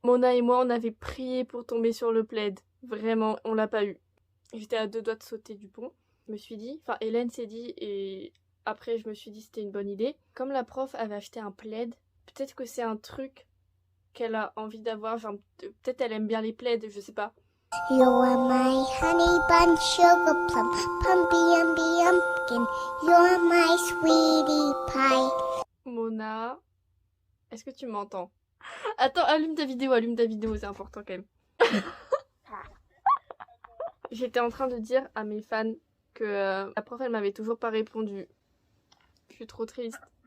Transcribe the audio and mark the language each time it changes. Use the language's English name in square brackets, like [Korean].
[French] Mona et moi, on avait prié pour tomber sur le plaid. Vraiment, on l'a pas eu. J'étais à 2 doigts de sauter du pont. Je me suis dit, Hélène s'est dit, et après je me suis dit c'était une bonne idée. Comme la prof avait acheté un plaid, peut-être que c'est un truc qu'elle a envie d'avoir, genre peut-être elle aime bien les plaids, je sais pas. [English] You are my honey bun, sugar plum, pumpy umby umpkin. You are my sweetie pie. [French] Mona, est-ce que tu m'entends? Attends, allume ta vidéo, c'est important quand même. J'étais en train de dire à mes fans que la prof elle m'avait toujours pas répondu. Je suis trop triste.